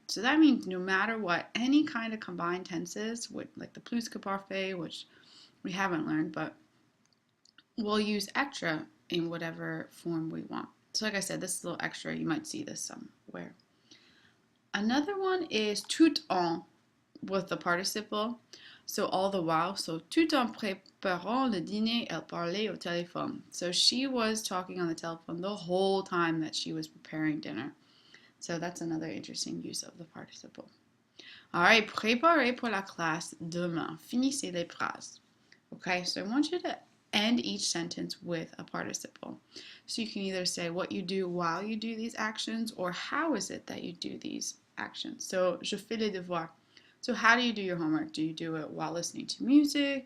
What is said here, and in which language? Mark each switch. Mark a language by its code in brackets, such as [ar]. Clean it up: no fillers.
[en] So that means no matter what, any kind of combined tenses, like the plus que parfait, which we haven't learned, but we'll use extra in whatever form we want. So like I said, this is a little extra. You might see this somewhere. Another one is tout en with the participle. So all the while, [fr] so tout en préparant le dîner, elle parlait au téléphone. [en] So she was talking on the telephone the whole time that she was preparing dinner. So that's another interesting use of the participle. [fr] All right, préparez pour la classe demain. Finissez les phrases. [en] Okay, so I want you to end each sentence with a participle. So you can either say what you do while you do these actions or how is it that you do these actions. So, [fr] je fais les devoirs. [en] So how do you do your homework? Do you do it while listening to music?